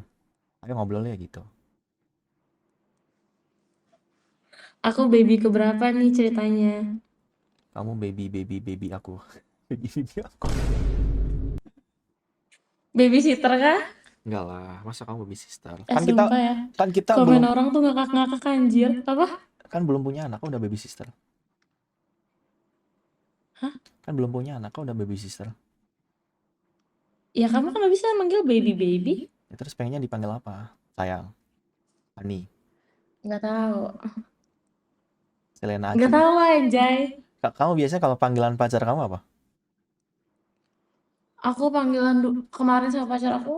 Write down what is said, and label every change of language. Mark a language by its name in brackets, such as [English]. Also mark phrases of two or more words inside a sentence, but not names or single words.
[Indonesian] Ayo ngobrol ya gitu. Aku baby keberapa nih ceritanya? Kamu baby aku. Baby aku. Babysitter kah? Enggak lah, masa kamu [English] baby sister? [Indonesian] Sumpah ya. Kan kita Komen belum orang tuh ngakak-ngakak anjir. Apa? kan belum punya anak, kok udah [English] baby sister? [Indonesian] Hah? Kan belum punya anak, kok udah [English] baby sister? [Indonesian] Ya kamu kan bisa manggil baby. Ya, terus pengennya dipanggil apa? Sayang, Ani, Nggak tahu. Selena Nggak Aki. tahu anjay. Kamu biasanya kalau panggilan pacar kamu apa? Aku panggilan kemarin sama pacar aku.